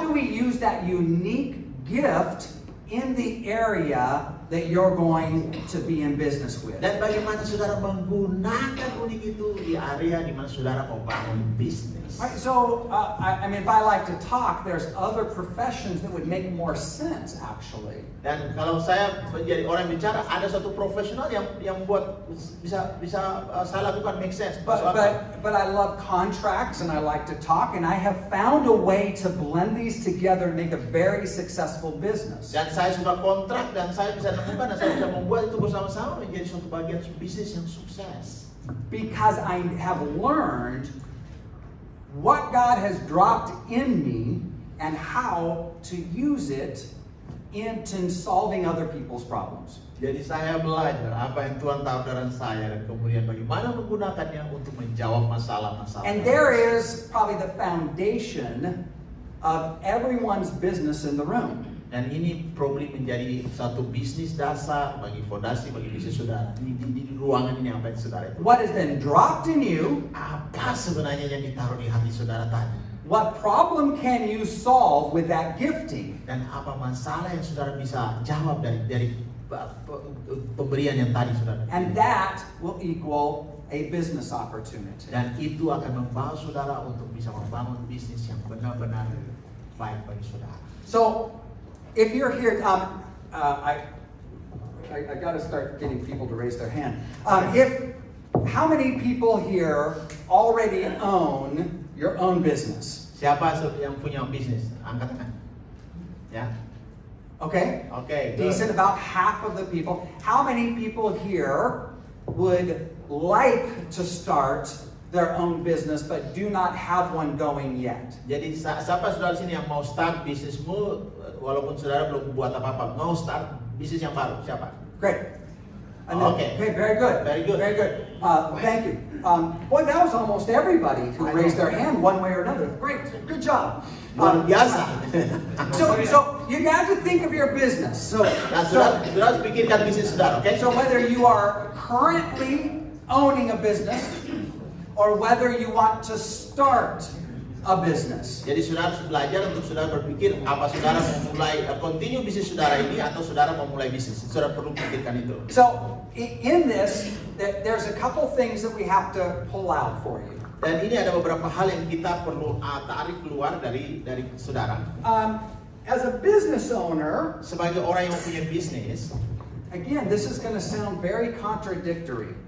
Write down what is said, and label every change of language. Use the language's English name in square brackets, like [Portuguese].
[English] do we use that unique gift in the area that you're going to be in business with? [Indonesian] dan bagaimana saudara menggunakan unik itu di area di mana saudara mau bangun bisnis. [English] Right, so, I mean, if I like to talk, there's other professions that would make more sense, actually. [Indonesian] Dan kalau saya menjadi orang bicara, ada satu profesional yang buat bisa saya lakukan [English] make sense. [Indonesian] Masuk akal. [English] But I love contracts and I like to talk, and I have found a way to blend these together and make a very successful business. [Indonesian] Dan saya suka kontrak dan saya bisa nemukan dan saya bisa membuat itu bersama-sama menjadi suatu bagian bisnis yang sukses. [English] Because I have learned what God has dropped in me and how to use it in solving other people's problems. [Indonesian] Jadi saya belajar apa yang Tuhan tawarkan saya dan kemudian bagaimana menggunakannya untuk menjawab masalah-masalah. [English] And there is probably the foundation of everyone's business in the room. [Indonesian] Dan ini [English] probably [Indonesian] menjadi satu bisnis dasar bagi fondasi bagi bisnis saudara di ruangan ini apa yang saudara itu. [English] What has been dropped in you? [Indonesian] Apa sebenarnya yang ditaruh di hati saudara tadi? [English] What problem can you solve with that gifting? [Indonesian] Dan apa masalah yang saudara bisa jawab dari pemberian yang tadi saudara? [English] And that will equal a business opportunity. [Indonesian] Dan itu akan membawa saudara untuk bisa membangun bisnis yang benar-benar baik bagi saudara. [English] So, if you're here, I got to start getting people to raise their hand. How many people here already own your own business? [Indonesian] Siapa yang punya bisnis? Angkat tangan. Ya. [English] Okay? [Indonesian] Oke. [English] Decent, about half of the people. How many people here would like to start their own business but do not have one going yet? [Indonesian] Jadi siapa saudara sini yang mau start bisnismu walaupun saudara belum buat apa-apa, mau start bisnis yang baru? Siapa? [English] Great. Okay. Okay, very good. Very good. Very good. Thank you. Boy, that was almost everybody who raised their hand one way or another. Great. Good job. [Indonesian] Luar biasa. [English] So you got to think of your business. [Indonesian] Nah, saudara harus pikirkan bisnis saudara, oke? [English] So whether you are currently owning a business or whether you want to start a business. [Indonesian] Jadi saudara harus belajar untuk saudara berpikir apa saudara mau mulai continue bisnis saudara ini atau saudara mau mulai bisnis. Saudara perlu pikirkan itu. [English] So in this, there's a couple things that we have to pull out for you. [Indonesian] Dan ini ada beberapa hal yang kita perlu tarik keluar dari saudara. [English] As a business owner, [Indonesian] Sebagai orang yang punya bisnis, [English] again, this is going to sound very contradictory.